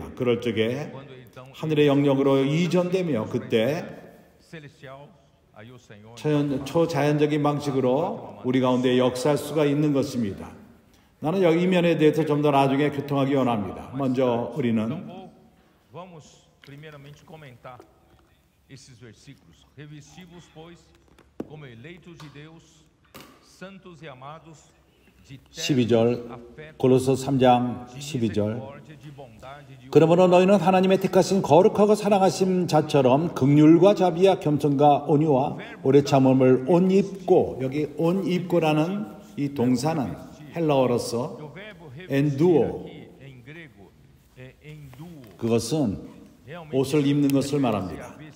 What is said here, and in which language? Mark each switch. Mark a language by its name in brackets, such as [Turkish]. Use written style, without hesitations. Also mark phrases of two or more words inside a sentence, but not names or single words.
[Korean] 그럴 적에 하늘의 영역으로 이전되며 그때 초자연적인 방식으로 우리 가운데 역사할 수가 있는 것입니다. 나는 여기 이 면에 대해서 좀 더 나중에 교통하기 원합니다. 먼저 우리는 [Portuguese] esses versículos. Revesti-vos, pois, como eleitos de Deus, santos e amados, [Korean] 12절 골로새 3장 12절 그러므로 너희는 하나님의 택하신 거룩하고 사랑하신 자처럼 긍휼과 자비와 겸손과 온유와 오래 참음을 옷 입고, 여기 옷 입고라는 이 동사는 헬라어로서 엔두오, 그것은 옷을 입는 것을 말합니다.